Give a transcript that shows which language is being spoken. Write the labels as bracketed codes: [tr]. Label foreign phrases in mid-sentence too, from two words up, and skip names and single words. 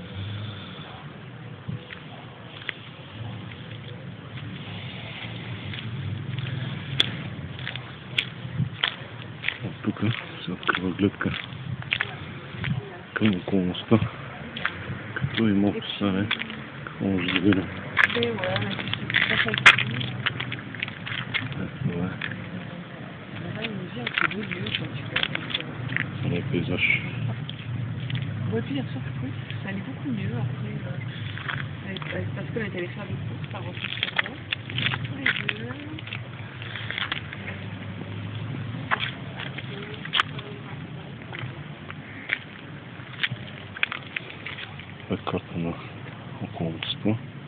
[bg] От тук се открива гледка към околността. Като и малко стане, какво може да видим. Това е пейзаж. [fr] Ouais, puis hier soir, oui, ça allait beaucoup mieux après, parce qu'elle est allée faire des courses par rapport à moi, tous les deux. [bg] Това е карта на околността.